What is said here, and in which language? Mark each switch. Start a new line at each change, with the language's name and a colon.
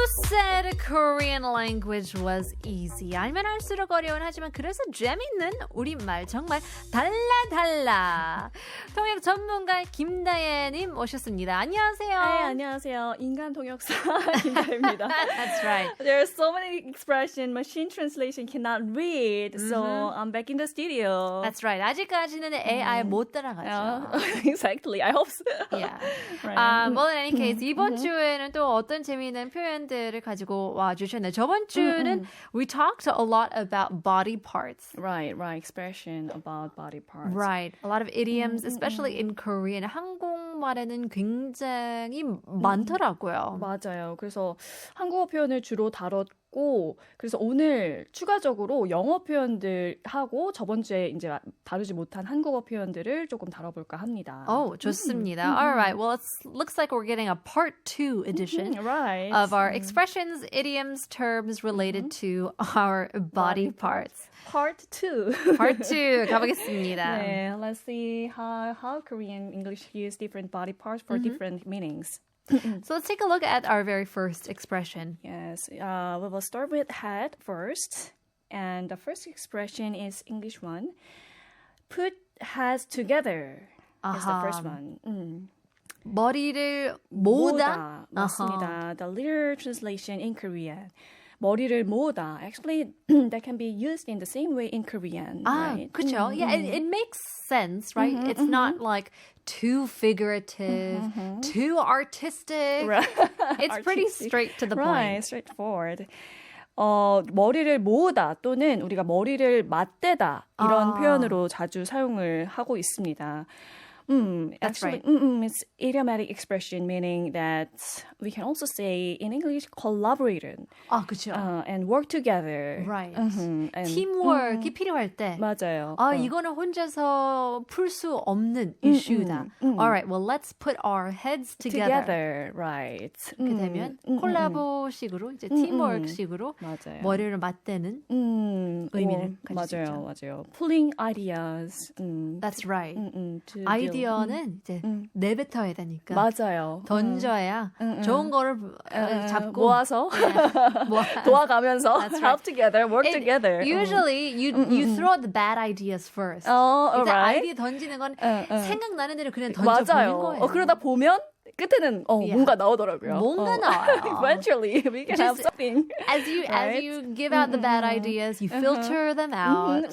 English: said Korean language was easy.
Korean: 알면 할수록 어려운 하지만 그래서 재밌는 우리말 정말 달라. 통역 전문가 김다예님 오셨습니다. 안녕하세요. 네, 안녕하세요. 인간 통역사 김다예입니다.
English: That's right. There are so many expressions machine translation cannot read, so I'm back in the studio. That's right.
Korean: 아직까지는 AI 못 따라가죠.
English: Exactly. I hope so. Yeah. Right. Well, in any case,
Korean: 이번 주에는 또 어떤 재미있는 표현들을 가지고 와주셨나요? 저번 주는
English: we talked a lot about body parts. Right. Expression about body parts. Right. A lot of idioms, especially in Korean.
Korean: 한국말에는 굉장히 많더라고요. 맞아요. 그래서 한국어 표현을 주로 다뤘고, 그래서 오늘 추가적으로 영어 표현들하고 저번 주에 이제 다루지 못한 한국어 표현들을 조금 다뤄볼까 합니다. 좋습니다.
English: All right. Well, it looks like we're getting a part 2 edition right. of our expressions, idioms, terms related to our body parts. Part 2.
Korean: Part 2 가보겠습니다.
English: 네, let's see how Korean English use different body parts for different meanings. So let's take a look at our very first expression. Yes, we will start with head first. And the first expression is English one. Put heads together is the first one.
Korean: 머리를 모으다. 맞습니다.
English: The literal translation in Korean.
Korean: 머리를 모으다.
English: Actually, that can be used in the same way in Korean. Right?
Korean: 그렇죠.
English: Yeah, it makes sense, right? It's not like too figurative, too artistic. Right. It's pretty straight to the point. Right, straightforward.
Korean: 머리를 모으다 또는 우리가 머리를 맞대다 이런 표현으로 자주 사용을 하고 있습니다.
English: That's actually, right. It's idiomatic expression, meaning that we can also say in English collaborated.
Korean: 그렇죠.
English: And work together. Right. And,
Korean: 팀워크가 필요할 때. 맞아요. 이거는 혼자서 풀 수 없는 이슈다.
English: All right, well, let's put our heads together. Right.
Korean: 그렇게 되면 콜라보식으로 이제 팀워크식으로 맞아요. 머리를 맞대는 의미를 가질 수 있죠. 맞아요.
English: Pulling ideas. That's right.
Korean: 아이디어는 이제 내뱉어야 되니까 맞아요. 던져야 좋은 거를 잡고 모아서 도와가면서
English: help together, work together. Usually you throw the bad ideas first.
Korean: 일단
English: right.
Korean: 아이디어 던지는 건 생각나는 대로 그냥 던져버리는 거예요. 그러다 보면 끝에는 뭔가 나오더라고요. 뭔가 나와요.
English: Eventually, we can have something. As you give out the bad ideas, you filter them out.